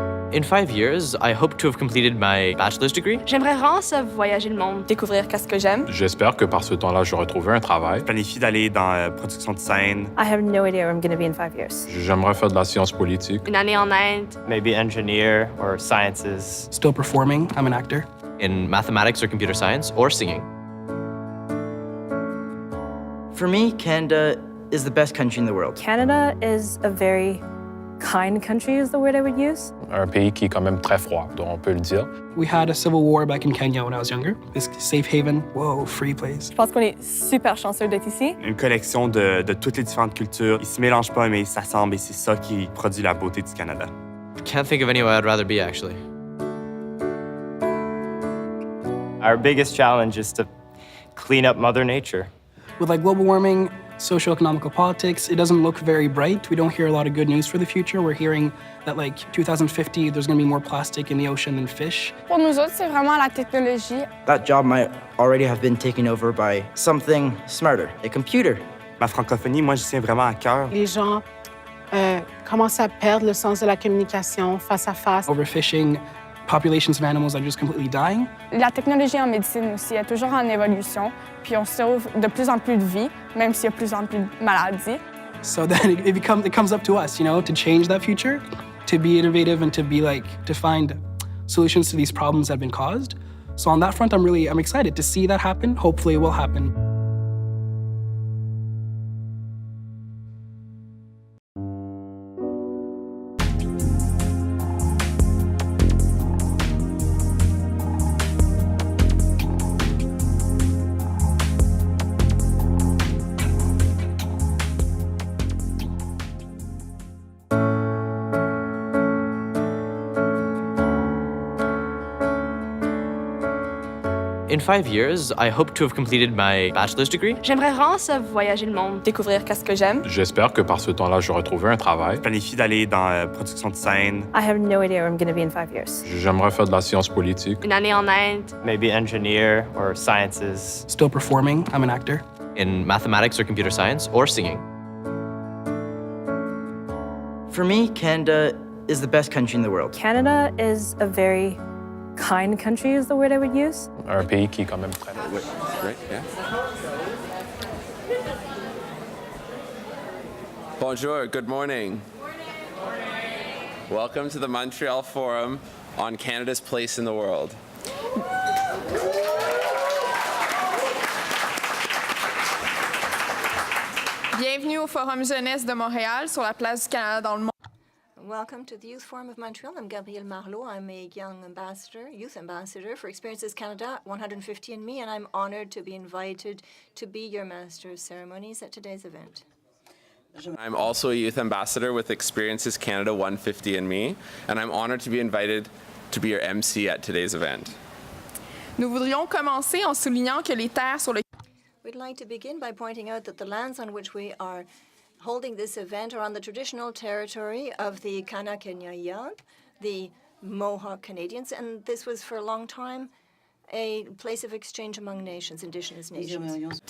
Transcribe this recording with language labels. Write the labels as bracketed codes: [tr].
[en] In 5 years, I hope to have completed my bachelor's degree. [fr] J'aimerais vraiment ça voyager le monde, découvrir qu'est-ce que j'aime. J'espère que par ce temps-là, j'aurai trouvé un travail. Je planifie d'aller dans la production de scène. [en] I have no idea where I'm going to be in 5 years. [fr] J'aimerais faire de la science politique. Une année en Inde. [en] Maybe engineer or sciences. Still performing, I'm an actor. In mathematics or computer science or singing. For me, Canada is the best country in the world. Canada is a very kind country is the word I would use. [fr] Un pays qui est quand même très froid, donc on peut le dire. [en] We had a civil war back in Kenya when I was younger. This safe haven, whoa, free place. [fr] Je pense qu'on est super chanceux d'être ici. Une collection de toutes les différentes cultures. Ils se mélangent pas, mais ils s'assemblent et c'est ça qui produit la beauté du Canada. [en] Can't think of anywhere I'd rather be, actually. Our biggest challenge is to clean up Mother Nature. With like global warming, socio-economical politics, it doesn't look very bright. We don't hear a lot of good news for the future. We're hearing that like 2050, there's gonna be more plastic in the ocean than fish. [fr] Pour nous autres, c'est vraiment la technologie. [en] That job might already have been taken over by something smarter, a computer. [fr] Ma francophonie, moi, je tiens vraiment à cœur. Les gens commencent à perdre le sens de la communication face à face. [en] Overfishing, populations of animals are just completely dying. [fr] La technologie en médecine aussi est toujours en évolution, puis on sauve de plus en plus de vies, même s'il y a de plus en plus de maladies. [en] So then it comes up to us, you know, to change that future, to be innovative and to find solutions to these problems that have been caused. So on that front, I'm excited to see that happen. Hopefully it will happen. In 5 years, I hope to have completed my bachelor's degree. [fr] J'aimerais vraiment ça voyager le monde, découvrir qu'est-ce que j'aime. J'espère que par ce temps-là, j'aurai trouvé un travail. Je planifie d'aller dans la production de scène. [en] I have no idea where I'm going to be in 5 years. [fr] J'aimerais faire de la science politique. Une année en Inde. [en] Maybe engineer or sciences. Still performing, I'm an actor. In mathematics or computer science or singing. For me, Canada is the best country in the world. Canada is a very kind country is the word I would use. [fr] Un pays qui est quand même très... [en] Right, yeah. Bonjour, good morning. Welcome to the Montreal Forum on Canada's place in the world. [fr] Bienvenue au Forum Jeunesse de Montréal sur la place du Canada dans le monde. [en] Welcome to the Youth Forum of Montreal. I'm Gabrielle Marleau. I'm a youth ambassador for Experiences Canada 150&Me, and I'm honored to be invited to be your Master of Ceremonies at today's event. I'm also a youth ambassador with Experiences Canada 150&Me, and I'm honored to be invited to be your MC at today's event. [fr] Nous voudrions commencer en soulignant que les terres sur lesquelles [en] We'd like to begin by pointing out that the lands on which we are holding this event are on the traditional territory of the Kanakenya, the Mohawk Canadians, and this was for a long time a place of exchange among nations, indigenous nations.